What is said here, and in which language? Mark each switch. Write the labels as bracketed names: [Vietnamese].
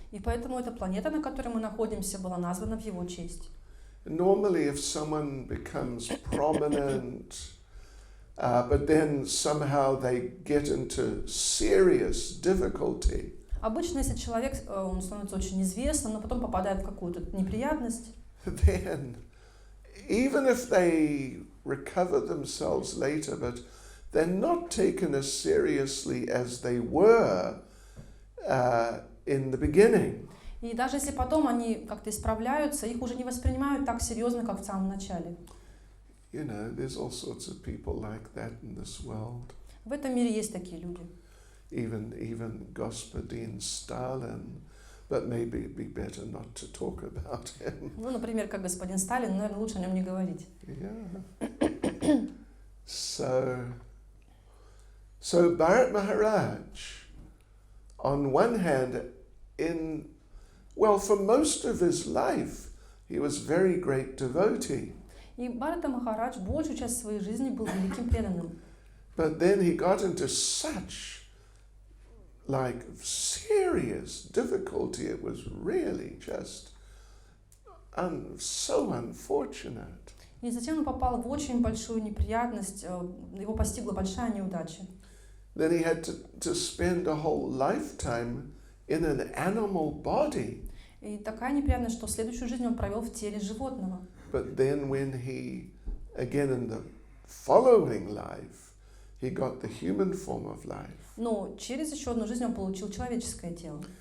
[Russian] И поэтому эта планета, на которой мы находимся, была названа в его честь. [English] Normally, if someone becomes prominent, but then somehow they get into serious difficulty, [Russian] Обычно, если человек он становится очень известным, но потом попадает в какую-то неприятность, [English] then even if they recover themselves later, but they're not taken as seriously as they were in the beginning. [Russian] и даже если потом они как-то исправляются, их уже не воспринимают так серьезно, как в самом начале. [English] You know, there's all sorts of people like that in this world. [Russian] В этом мире есть такие люди. [English] Even Господин Stalin, but maybe it'd be better not to talk about him. [Russian] Ну, например, как господин Сталин, наверное, лучше о нем не говорить. [English] Yeah. So Bharat Maharaj, on one hand, for most of his life, he was very great devotee. [Russian] И Бхарата Махарадж большую часть своей жизни был великим преданным. [English] But then he got into such serious difficulty. It was really just so unfortunate. [Russian] И затем он попал в очень большую неприятность, его постигла большая неудача. [English] Then he had to spend a whole lifetime in an animal body. [Russian] И такая неприятность, что следующую жизнь он провел в теле животного. [English] But then when he, again in the following life, he got the human form of life. [Russian] Но через еще одну жизнь он получил человеческое тело.